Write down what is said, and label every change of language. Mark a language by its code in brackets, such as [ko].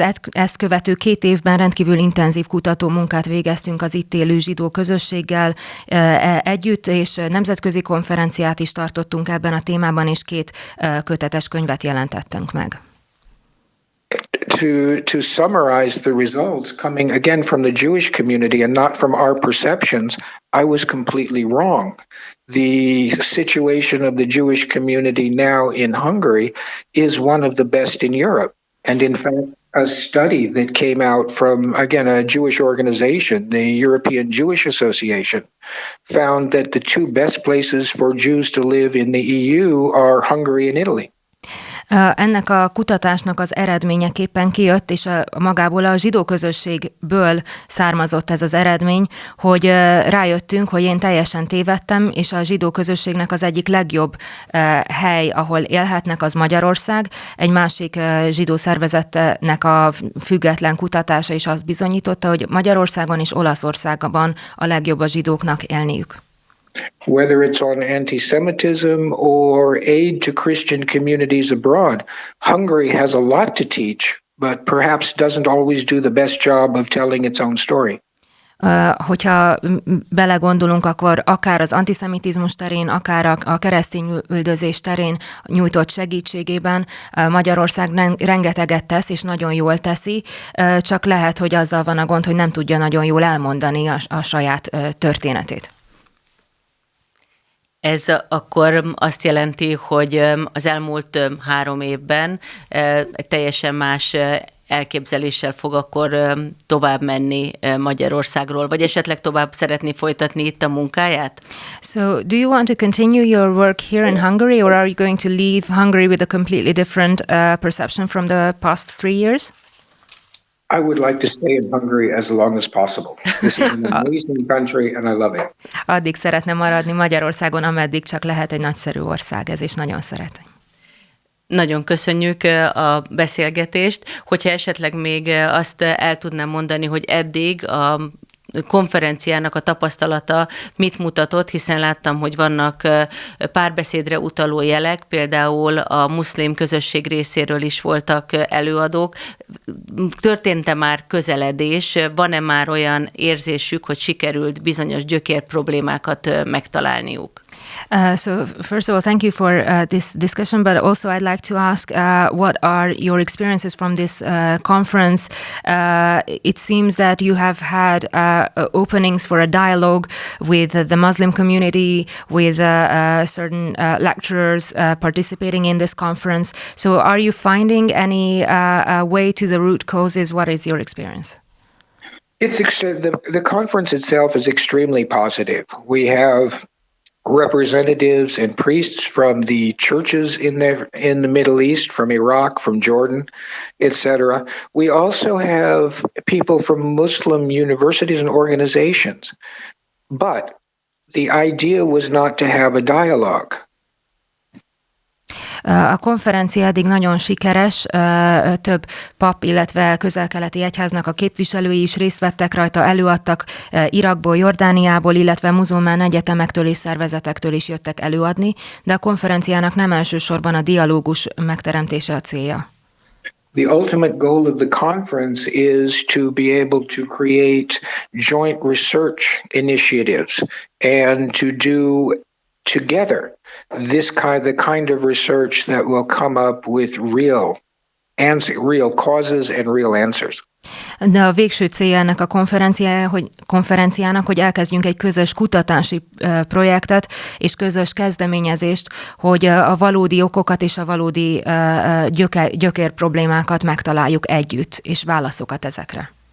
[hu] Ezt követő 2 évben rendkívül intenzív kutató munkát végeztünk az itt élő zsidó közösséggel együtt, és nemzetközi konferenciát is tartottunk ebben a témában, és 2 kötetes könyvet jelentettünk meg. [en] To summarize the results coming again from the Jewish community and not from our perceptions, I was completely wrong. The situation of the Jewish community now in Hungary is one of the best in Europe. And in fact, a study that came out from, again, a Jewish organization, the European Jewish Association, found that the 2 best places for Jews to live in the EU are Hungary and Italy. [hu] Ennek a kutatásnak az eredményeképpen kijött, és magából a zsidó közösségből származott ez az eredmény, hogy rájöttünk, hogy én teljesen tévedtem, és a zsidó közösségnek az egyik legjobb hely, ahol élhetnek, az Magyarország. Egy másik zsidó szervezetnek a független kutatása is azt bizonyította, hogy Magyarországon és Olaszországban a legjobb a zsidóknak élniük. [en] Whether it's on anti-Semitism or aid to Christian communities abroad, Hungary has a lot to teach, but perhaps doesn't always do the best job of telling its own story. [hu] Hogyha belegondolunk, akkor akár az antiszemitizmus terén, akár a keresztény üldözés terén nyújtott segítségében Magyarország rengeteget tesz, és nagyon jól teszi, csak lehet, hogy azzal van a gond, hogy nem tudja nagyon jól elmondani a saját történetét. Ez akkor azt jelenti, hogy az elmúlt 3 évben teljesen más elképzeléssel fog akkor tovább menni Magyarországról, vagy esetleg tovább szeretné folytatni itt a munkáját? [en] So, do you want to continue your work here in Hungary, or are you going to leave Hungary with a completely different perception from the past 3 years? I would like to stay in Hungary as long as possible. This is an amazing country and I love it. [hu] Addig szeretne maradni Magyarországon, ameddig csak lehet, egy nagyszerű ország ez, és nagyon szeretem. Nagyon köszönjük a beszélgetést. Hogyha esetleg még azt el tudnám mondani, hogy eddig a konferenciának a tapasztalata mit mutatott, hiszen láttam, hogy vannak párbeszédre utaló jelek, például a muszlim közösség részéről is voltak előadók. Történt-e már közeledés? Van-e már olyan érzésük, hogy sikerült bizonyos gyökérproblémákat megtalálniuk? [en] So first of all, thank you for this discussion, but also I'd like to ask what are your experiences from this conference? It seems that you have had openings for a dialogue with the Muslim community, with certain lecturers participating in this conference. So are you finding any way to the root causes? What is your experience? The conference itself is extremely positive. We have representatives and priests from the churches in the Middle East, from Iraq, from Jordan, etc. We also have people from Muslim universities and organizations. But the idea was not to have a dialogue. [hu] A konferencia eddig nagyon sikeres, több pap, illetve közel-keleti egyháznak a képviselői is részt vettek rajta, előadtak Irakból, Jordániából, illetve muzulmán egyetemektől és szervezetektől is jöttek előadni, de a konferenciának nem elsősorban a dialógus megteremtése a célja. [en] The ultimate goal of the conference is to be able to create joint research initiatives and to do together the kind of research that will come up with real causes and real answers. [hu] De a végső célja ennek a konferenciának, hogy elkezdjünk egy közös kutatási projektet és közös kezdeményezést, hogy a valódi okokat és a valódi gyökér problémákat megtaláljuk együtt, és válaszokat ezekre.